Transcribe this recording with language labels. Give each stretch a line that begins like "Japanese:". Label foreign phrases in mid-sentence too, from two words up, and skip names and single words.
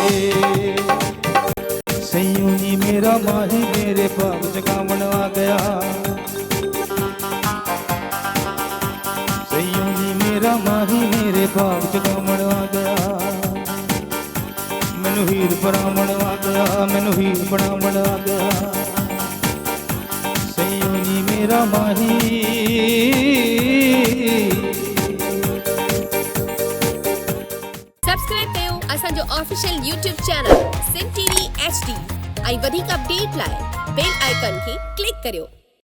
Punjabi: ਸਯੂਨੀ ਮੇਰਾ ਮਾਹੀ ਮੇਰੇ ਬਾਗ ਜਗਾਵਣ ਆ ਗਿਆ ਸਯੂਨੀ ਮੇਰਾ ਮਾਹੀ ਮੇਰੇ ਬਾਗ ਜਗਾਵਣ ਆ ਗਿਆ ਮੈਨੂੰ ਹੀਰ ਬਣਾਵਣ ਆ ਗਿਆ ਮੈਨੂੰ ਹੀਰ ਬਣਾਵਣ ਆ ਗਿਆ ਸਯੂਨੀ ਮੇਰਾ ਮਾਹੀ
Sindhi: सब्सक्राइब कयो असांजो
English: official YouTube channel
Sindhi: सिंध टीवी HD ऐं वधीक अपडेट लाइ
English: bell icon
Sindhi: खे क्लिक करियो।